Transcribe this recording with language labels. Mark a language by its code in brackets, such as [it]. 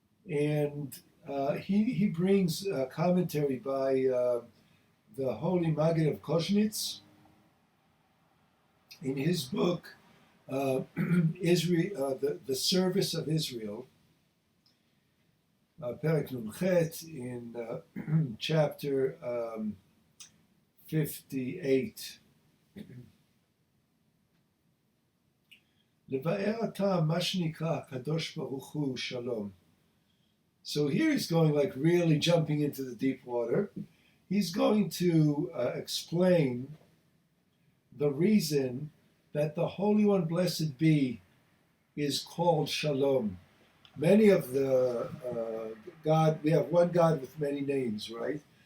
[en] And he brings a commentary by the Holy Maggid of Koznitz in his book, Israel, the Service of Israel, Perek Nun Chet, in chapter 58. [he] לבאר הטעם מה שנקרא הקדוש ברוך הוא שלום. [en] So here he's going like really jumping into the deep water. He's going to explain the reason that the Holy One, blessed be, is called Shalom. Many of the God, we have one God with many names, right?